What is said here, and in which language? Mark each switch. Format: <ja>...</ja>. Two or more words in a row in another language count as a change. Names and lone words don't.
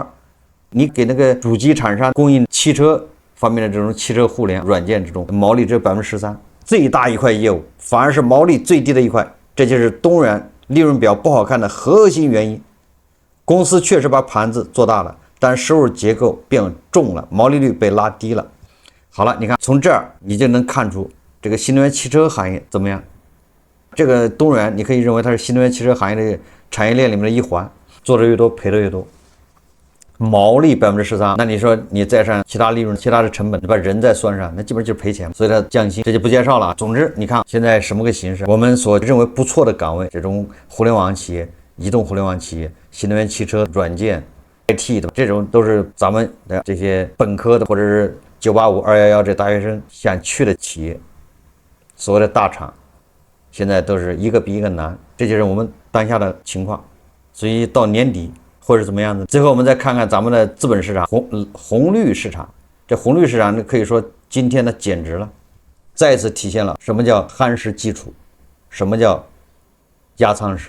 <zh>你給那個主機廠商供應汽車方面的這種汽車互聯軟件，這種毛利只有 13%， 最大一塊業務反而是毛利最低的一塊，這就是東軟利潤表不好看的核心原因。公司確實把盤子做大了，但收入結構變重了，毛利率被拉低了。好了，你看從這兒你就能看出這個新能源汽车行業怎麼樣。這個東源你可以認為它是新能源汽車行業的產業鏈裡面的一環，做的越多賠的越多，毛利13%，那你說你再上其他利潤、其他的成本，你把人再算上，那基本上就是賠钱，所以它降薪，這就不介紹了。总之，你看现在什麼個形式？我們所認為不錯的崗位，這種互聯網企業、移動互聯網企業、新能源汽車、軟件、IT 的這種，都是咱們的這些本科的或者是985、211 這大學生想去的企業，所謂的大廠，現在都是一個比一個難，這就是我們當下的情況。所以到年底或者怎麼樣的，最後我們再看看咱們的資本市場、紅綠市場。這紅綠市場可以說今天的簡直了，再次體現了什麼叫夯實基礎，什麼叫壓艙石。</zh>